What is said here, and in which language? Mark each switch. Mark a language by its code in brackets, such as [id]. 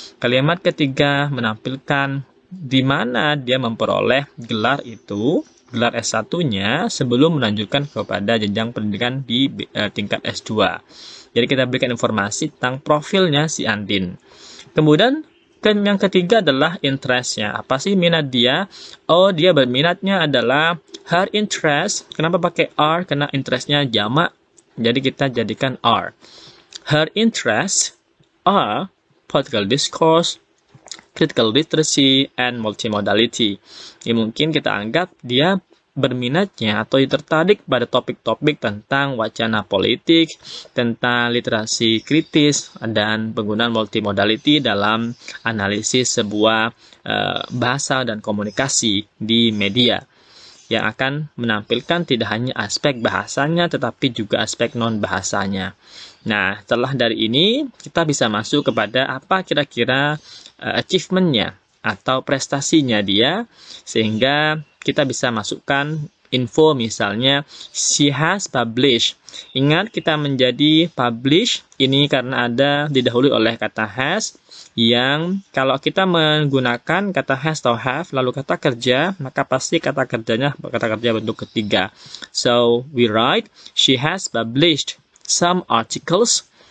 [id] Kalimat ketiga menampilkan di mana dia memperoleh gelar itu, gelar S1-nya sebelum melanjutkan kepada jenjang pendidikan di tingkat S2. Jadi kita berikan informasi tentang profilnya si Andin. Kemudian yang ketiga adalah interest-nya. Apa sih minat dia? Oh, dia berminatnya adalah [en] her interest. [id] Kenapa pakai R? Karena interest-nya jamak. Jadi kita jadikan R. [en] Her interests are political discourse, critical literacy, and multimodality. [id] Ini mungkin kita anggap dia berminatnya atau tertarik pada topik-topik tentang wacana politik, tentang literasi kritis, dan penggunaan multimodality dalam analisis sebuah bahasa dan komunikasi di media, yang akan menampilkan tidak hanya aspek bahasanya, tetapi juga aspek non-bahasanya. Nah, setelah dari ini, kita bisa masuk kepada apa kira-kira achievement-nya atau prestasinya dia, sehingga kita bisa masukkan info misalnya [en] she has published. [id] Ingat kita menjadi publish ini karena ada didahului oleh kata has, yang kalau kita menggunakan kata has atau have lalu kata kerja, maka pasti kata kerjanya kata kerja bentuk ketiga. [en] So we write she has published some articles.